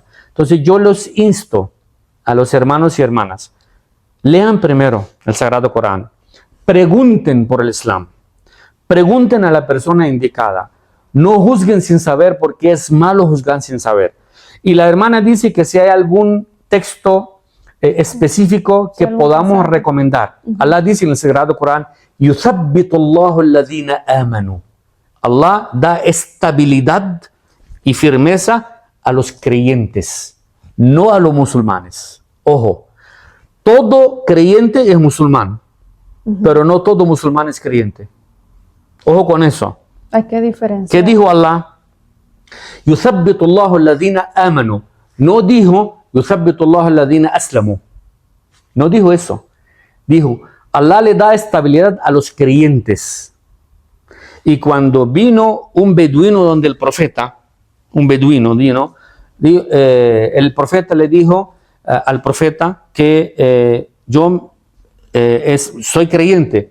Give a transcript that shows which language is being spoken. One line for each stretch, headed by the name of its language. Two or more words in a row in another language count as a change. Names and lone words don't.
Spanish: Entonces yo los insto a los hermanos y hermanas, lean primero el Sagrado Corán, pregunten por el Islam, pregunten a la persona indicada, no juzguen sin saber porque es malo juzgar sin saber. Y la hermana dice que si hay algún texto específico que podamos recomendar. Allah dice en el Sagrado Corán,
Arabic: يُثَبِّتُ اللَّهُ الَّذِينَ آمَنُوا.
Spanish: Allah da estabilidad y firmeza a los creyentes, no a los musulmanes. Ojo, todo creyente es musulmán, pero no todo musulmán es creyente. Ojo con eso. Hay que diferenciar. ¿Qué dijo Allah?
Arabic: يُثَبِّتُ اللَّهُ الَّذِينَ آمَنُوا.
Spanish: No dijo
Arabic: يُثَبِّتُ اللَّهُ الَّذِينَ أَسْلَمُوا.
Spanish: No dijo eso. Dijo, Allah le da estabilidad a los creyentes. Y cuando vino un beduino donde el profeta, un beduino vino, el profeta le dijo al profeta que yo soy creyente.